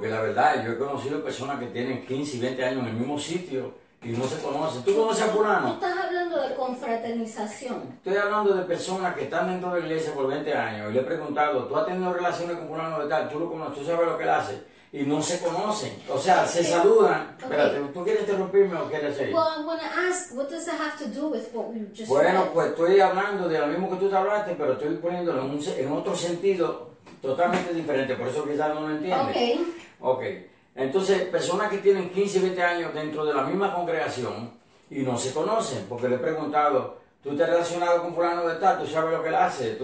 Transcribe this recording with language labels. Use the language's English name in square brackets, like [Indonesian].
[Spanish] Porque la verdad, yo he conocido personas que tienen 15 y 20 años en el mismo sitio y no se conocen. ¿Tú conoces a fulano? Tú estás hablando de confraternización. Estoy hablando de personas que están dentro de la iglesia por 20 años y le he preguntado, ¿tú has tenido relaciones con fulano de tal? ¿Tú lo conoces? ¿Tú sabes lo que él hace? Y no se conocen. O sea, se saludan. Okay. Espérate, ¿tú quieres interrumpirme o quieres seguir? [English] Well, I want to ask, what does that have to do with what we just [Spanish] Bueno, [English] read? [Spanish] pues estoy hablando de lo mismo que tú te hablaste, pero estoy poniéndolo en otro sentido totalmente diferente. Por eso quizás no lo entiendes. Ok. Entonces, personas que tienen 15 y 20 años dentro de la misma congregación y no se conocen, porque le he preguntado, ¿tú te has relacionado con fulano de tal? ¿Tú sabes lo que él hace?